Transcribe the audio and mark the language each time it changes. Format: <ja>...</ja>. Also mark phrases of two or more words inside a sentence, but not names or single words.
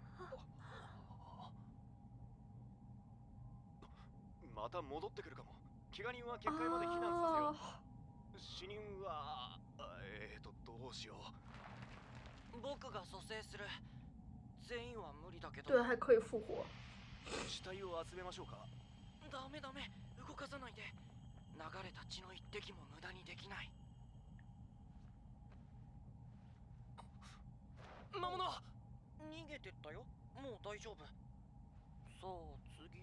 <ja>また戻ってくるかも。気怪我人は結界まで避難させよ啊，う。死人はどうしよう。僕が蘇生する。全員は無理だけど。</ja> <zh>对，还可以复活。</zh> <ja>死体を集めましょうか。ダメダメ、動かさないで。流れた血の一滴も無駄にできない。魔物逃げてったよ。もう大丈夫。さあ次。</ja>